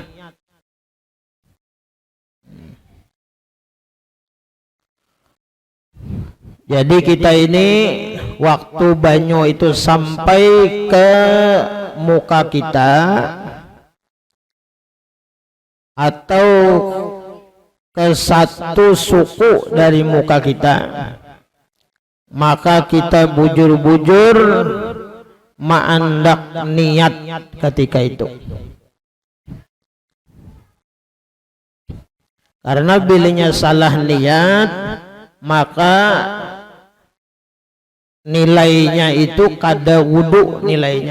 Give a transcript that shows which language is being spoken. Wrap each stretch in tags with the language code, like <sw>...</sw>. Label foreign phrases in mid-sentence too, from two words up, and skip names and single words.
<bjn>Jadi kita ini waktu banyu itu sampai ke muka kita atau ke satu suku dari muka kita, maka kita bujur-bujur ma'andak niat ketika itu. Karena bilinya salah niat, maka nilainya itu kada wudu nilainya.</bjn>